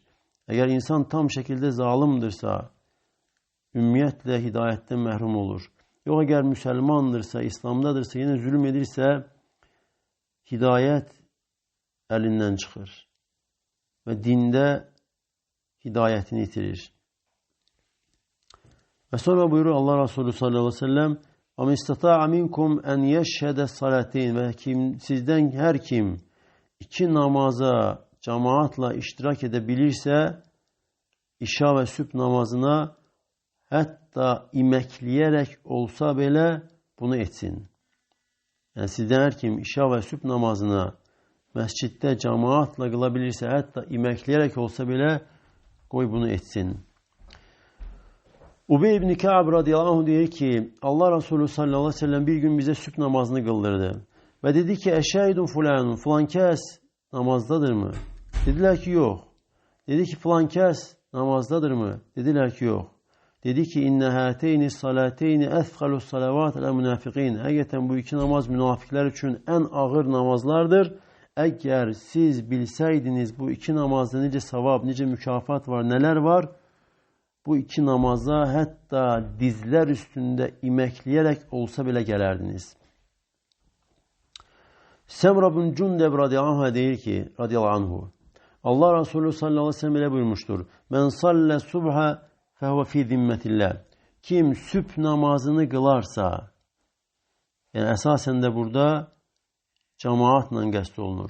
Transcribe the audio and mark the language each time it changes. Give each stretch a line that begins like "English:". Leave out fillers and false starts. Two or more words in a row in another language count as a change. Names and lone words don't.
Azerbaijani: Əgər insan tam şəkildə zalimdirsə, ümumiyyətlə hidayətdən məhrum olur. Yox, əgər müsəlmandırsa, İslamdadırsa, yenə zülm edirsə, hidayət əlindən çıxır və dində hidayətini itirir. Və sonra buyurur Allah Resulü
Arabic: صلى الله عليه وسلم وَمَنْ اسْتَطَاعَ مِنْكُمْ أَنْ يَشْهَدَ الصَّلَاتَيْنِ
Azerbaijani: Və sizdən hər kim iki namaza cemaatla iştirak edebilirsə, işa və sübh namazına hətta iməkləyərək olsa belə bunu etsin. Yəni sizdən hər kim işa və sübh namazına məsciddə cemaatla qıla bilirsə, hətta iməkləyərək olsa belə qoy bunu etsin.
Turkish: Ubey ibn Ka'b
Arabic: رضي الله عنه
Turkish: deyir ki Allah Resulü
Arabic: صلى الله عليه وسلم
Turkish: bir gün bize sübh namazını kıldırdı. Ve dedi ki
Arabic: أشاهد فلان,
Turkish: falan kes namazdadır mı? Dediler ki yok. Dedi ki falan kes namazdadır mı? Dediler ki yok. Dedi ki
Arabic: إن هاتين الصلاتين أثقل الصلوات على المنافقين.
Azerbaijani: Həqiqətən bu iki namaz münafiklər üçün ən ağır namazlardır. Əgər siz bilsəydiniz bu iki namazda necə savab, necə mükafat var, nələr var, bu iki namaza hətta dizlər üstündə iməkləyərək olsa belə gələrdiniz.
Turkish: Semra bin Cündeb
Arabic: رضي الله عنه
Turkish: deyir ki,
Arabic: رضي الله عنه,
Turkish: Allah Resulü
Arabic: صلى الله عليه وسلم
Turkish: ile buyurmuştur.
Arabic: من صلى الصبح فهو في ذمة الله.
Azerbaijani: Kim sübh namazını kılarsa, yani esasen de burada cemaatla qəsd olunur.